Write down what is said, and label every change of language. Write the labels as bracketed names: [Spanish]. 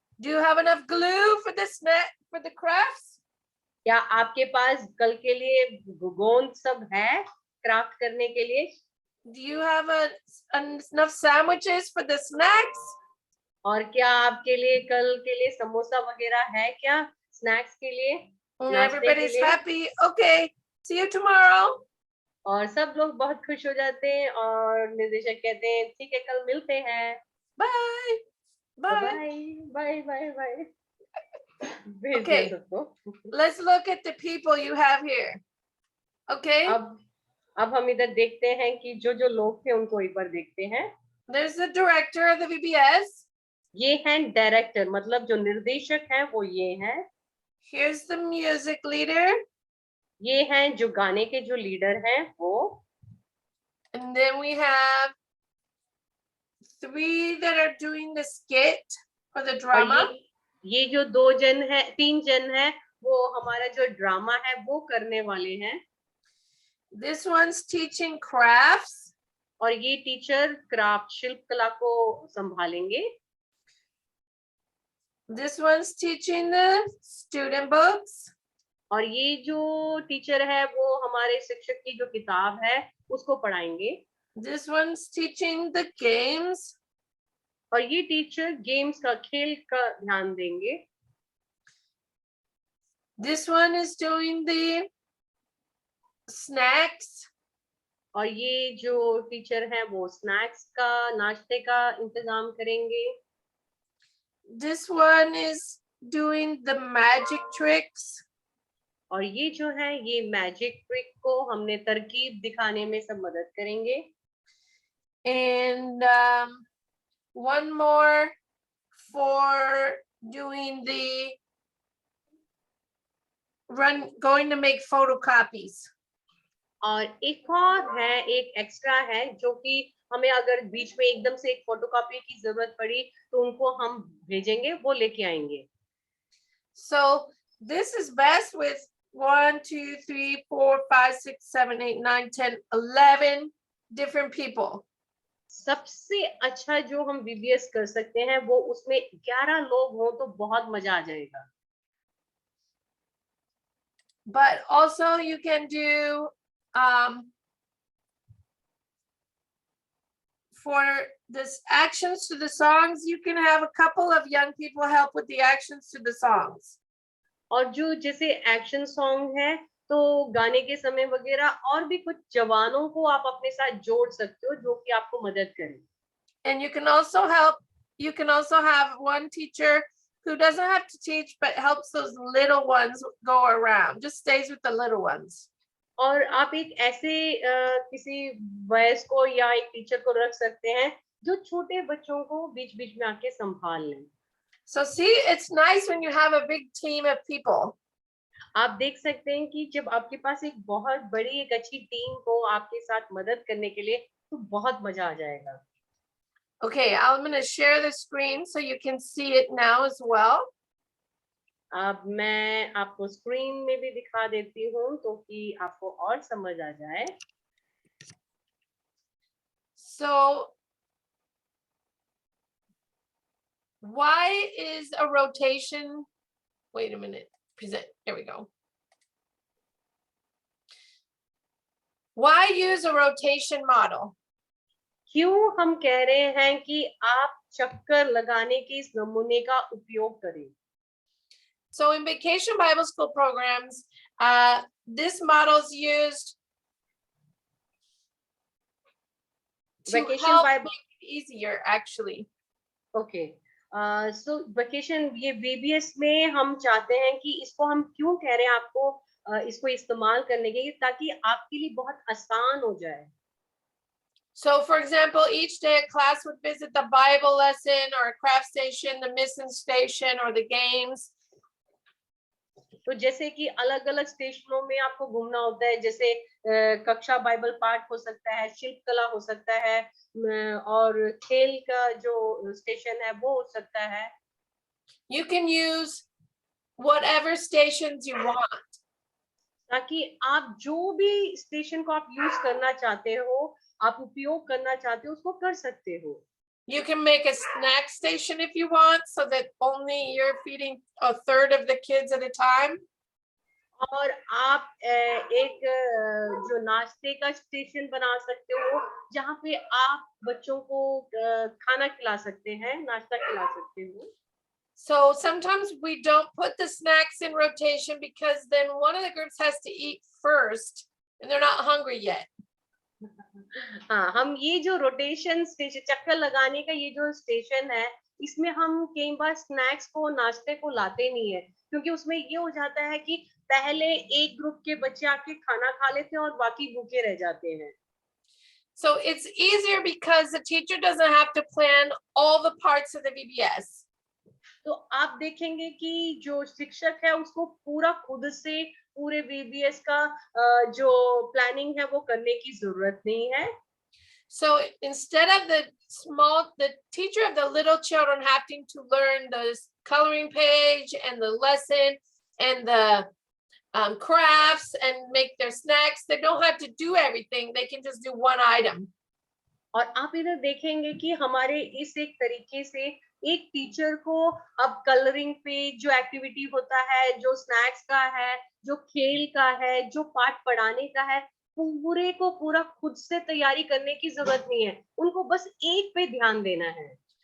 [English] Do you have enough glue for the crafts? [Hindi] क्या आपके पास कल के लिए गोंद सब है क्राफ्ट करने के लिए? [English] Do you have enough sandwiches for the snacks? [Hindi] और क्या आपके लिए कल के लिए समोसा वगैरह है क्या स्नैक्स के लिए? [English] Everybody's happy. Okay, See you tomorrow. [Hindi] और सब लोग बहुत खुश हो जाते हैं और निर्देशक कहते हैं ठीक है कल मिलते हैं। [English] Bye. Bye Bye. Bye bye bye. [Hindi] भेज [English] Okay. [Hindi] दिया सबको। [English] Let's look at the people you have here. Okay. [Hindi] अब हम इधर देखते हैं कि जो जो लोग थे उनको एक बार देखते हैं। [English] There's the director of the VBS. [Hindi] ये हैं डायरेक्टर, मतलब जो निर्देशक हैं वो ये हैं। [English] Here's the music leader. [Hindi] ये हैं जो गाने के जो लीडर हैं वो। [English] And then we have 3 that are doing the skit or the drama. [Hindi] और ये जो 3 जन हैं वो हमारा जो ड्रामा है वो करने वाले हैं। [English] This one's teaching crafts. [Hindi] और ये टीचर क्राफ्ट शिल्प कला को संभालेंगे। [English] This one's teaching the student books. [Hindi] और ये जो टीचर है वो हमारे शिक्षक की जो किताब है उसको पढ़ाएंगे। [English] This one's teaching the games. [Hindi] और ये टीचर गेम्स का खेल का ध्यान देंगे। [English] This one is doing the snacks. [Hindi] और ये जो टीचर है वो स्नैक्स का नाश्ते का इंतजाम करेंगे। [English] This one is doing the magic tricks. [Hindi] और ये जो है ये मैजिक ट्रिक को हमने तरकीब दिखाने में सब मदद करेंगे। [English] And one more for doing the going to make photocopies. [Hindi] और एक और है, एक एक्स्ट्रा है जो कि हमें अगर बीच में एकदम से एक फोटोकॉपी की जरूरत पड़ी तो उनको हम भेजेंगे, वो लेके आएंगे। [English] So this is best with 1, 2, 3, 4, 5, 6, 7, 8, 9, 10, 11 different people. [Hindi] सबसे अच्छा जो हम VBS कर सकते हैं वो उसमें 11 लोग हों तो बहुत मजा आ जाएगा। [English] But also you can do for this actions to the songs, you can have a couple of young people help with the actions to the songs. [Hindi] और जो जैसे एक्शन सॉन्ग है तो गाने के समय वगैरह और भी कुछ जवानों को आप अपने साथ जोड़ सकते हो जो कि आपको मदद करें। [English] And you can also have one teacher who doesn't have to teach but helps those little ones go around, just stays with the little ones. [Hindi] और आप एक ऐसे किसी वयस्क को या एक टीचर को रख सकते हैं जो छोटे बच्चों को बीच बीच में आके संभाल लें। [English] So see, it's nice when you have a big team of people. [Hindi] आप देख सकते हैं कि जब आपके पास एक बहुत बड़ी एक अच्छी टीम हो आपके साथ मदद करने के लिए तो बहुत मजा आ जाएगा। [English] Okay, I'm going to share the screen so you can see it now as well. [Hindi] अब मैं आपको स्क्रीन में भी दिखा देती हूँ तो कि आपको और समझ आ जाए। [English] So why is a rotation? Wait a minute. Present. There we go. Why use a rotation model? [Hindi] क्यों हम कह रहे हैं कि आप चक्कर लगाने के इस नमूने का उपयोग करें? [English] So in Vacation Bible School programs, this model is used to help make it easier, actually. Okay. So vacation [Hindi] ये VBS में हम चाहते हैं कि इसको हम क्यों कह रहे हैं आपको इसको इस्तेमाल करने के लिए ताकि आपके लिए बहुत आसान हो जाए। [English] So for example, each day a class would visit the Bible lesson or a craft station, the mission station, or the games. [Hindi] तो जैसे कि अलग अलग स्टेशनों में आपको घूमना होता है, जैसे कक्षा बाइबल पाठ हो सकता है, शिल्प कला हो सकता है और खेल का जो स्टेशन है वो हो सकता है। [English] You can use whatever stations you want. [Hindi] ताकि आप जो भी स्टेशन को आप यूज करना चाहते हो, आप उपयोग करना चाहते हो, उसको कर सकते हो। [English] You can make a snack station if you want, so that only you're feeding a third of the kids at a time. [Hindi] और आप एक जो नाश्ते का स्टेशन बना सकते हो जहाँ पे आप बच्चों को खाना खिला सकते हैं, नाश्ता खिला सकते हो। [English] So sometimes we don't put the snacks in rotation because then one of the groups has to eat first and they're not hungry yet. [Hindi] हाँ, हम ये जो रोटेशन स्टेशन चक्कर लगाने का ये जो स्टेशन है, इसमें हम कई बार स्नैक्स को नाश्ते को लाते नहीं है, क्योंकि उसमें ये हो जाता है कि पहले एक ग्रुप के बच्चे आके खाना खा लेते हैं और बाकी भूखे रह जाते हैं। [English] So it's easier because the teacher doesn't have to plan all the parts of the VBS. [Hindi] तो आप देखेंगे कि जो शिक्षक है उसको पूरा खुद से पूरे VBS का जो प्लानिंग है वो करने की जरूरत नहीं है। [English] So instead of the teacher of the little children having to learn the coloring page and the lesson and the crafts and make their snacks, they don't have to do everything. They can just do one item. [Hindi] और आप इधर देखेंगे कि हमारे इस एक तरीके से एक टीचर को अब कलरिंग पे जो एक्टिविटी होता है, जो स्नैक्स का है, जो खेल का है, जो पाठ पढ़ाने का है, पूरे को पूरा खुद से तैयारी करने की जरूरत नहीं है, उनको बस एक पे ध्यान देना है।